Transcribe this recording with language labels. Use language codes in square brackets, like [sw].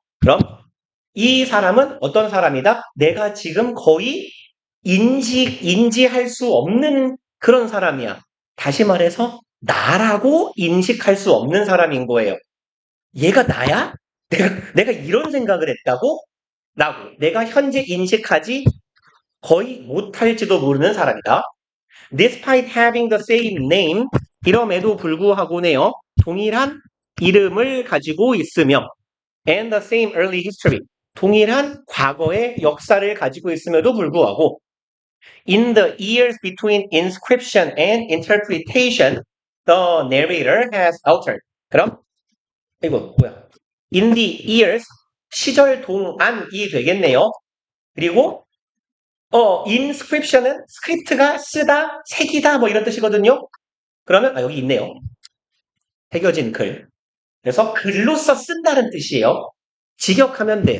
[ko] 그럼 이 사람은 어떤 사람이다? 내가 지금 거의 인지할 수 없는 그런 사람이야. 다시 말해서 나라고 인식할 수 없는 사람인 거예요. 얘가 나야? 내가 이런 생각을 했다고? 라고. 내가 현재 인식하지 거의 못할지도 모르는 사람이다. [en] Despite having the same name, [ko] 이럼에도 불구하고네요. 동일한 이름을 가지고 있으며 [en] and the same early history, [ko] 동일한 과거의 역사를 가지고 있음에도 불구하고 [en] in the years between inscription and interpretation, the narrator has altered. [ko] 그럼 이거 뭐야? [en] In the years, [ko] 시절 동안이 되겠네요. 그리고 inscription은 스크립트가 쓰다, 새기다 뭐 이런 뜻이거든요. 그러면 여기 있네요. 새겨진 글. 그래서 글로써 쓴다는 뜻이에요. 직역하면 돼.